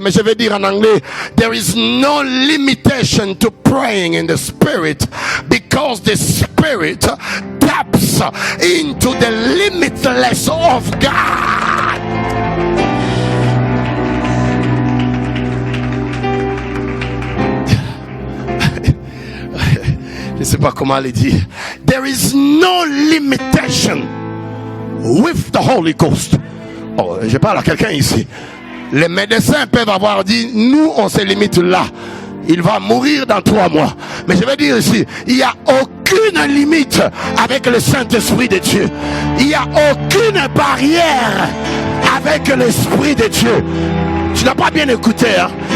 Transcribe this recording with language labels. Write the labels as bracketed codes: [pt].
[fr] Mais je vais dire en anglais, [en] there is no limitation to praying in the spirit, because the spirit taps into the limitless of God. [fr] Je ne sais pas comment le dire. [en] There is no limitation with the Holy Ghost. [fr] Oh, je parle à quelqu'un ici. Les médecins peuvent avoir dit, nous on se limite là. Il va mourir dans 3 mois. Mais je vais dire ici, il n'y a aucune limite avec le Saint-Esprit de Dieu. Il n'y a aucune barrière avec l'Esprit de Dieu. Tu n'as pas bien écouté, hein?